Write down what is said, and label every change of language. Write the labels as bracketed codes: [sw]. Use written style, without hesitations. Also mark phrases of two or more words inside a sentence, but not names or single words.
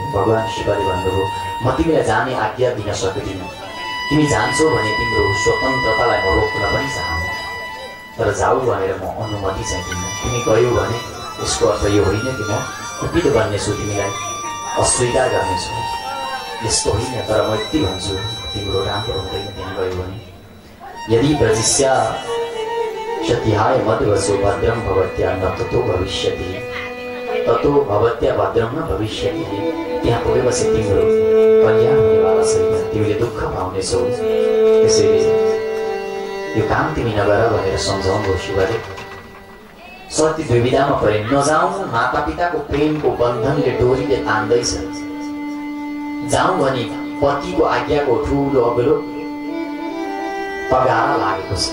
[ne] भगवान शिवले भन्नुभयो, म तिमीलाई जाने आज्ञा दिन सक्दिनँ, तिमी जान्छौ भने तिम्रो स्वतन्त्रतालाई म रोक्न पनि चाहन्छु, तर जाऊ भनेर म अनुमति चाहिँ दिन्न। तिमी गयौ भने यसको अर्थ यो होइन कि म कुपित बन्नेछु, तिमीलाई अस्वीकार गर्नेछु, यस्तो होइन। तर म यति भन्छु, तिम्रो राम्रो हुँदैन त्यहाँ गयो भने। [sa] यदि प्रजिष्या क्षतिहाय मध्वसो भद्रम भवत्या न ततो भविष्यति, ततो भवत्या भद्रम न भविष्यति। [ne] त्यहाँ पुगेपछि तिम्रो कल्याण हुनेवाला छैन, तिमीले दुःख पाउनेछौ। त्यसैले यो काम तिमी नगर भनेर सम्झाउनु शिवले। सती दुविधामा परे, नजाउँ, मातापिताको प्रेमको बन्धनले डोरीले तान्दैछ, जाउँ भने पतिको आज्ञाको ठुलो अग्लो तगारा लागेको छ।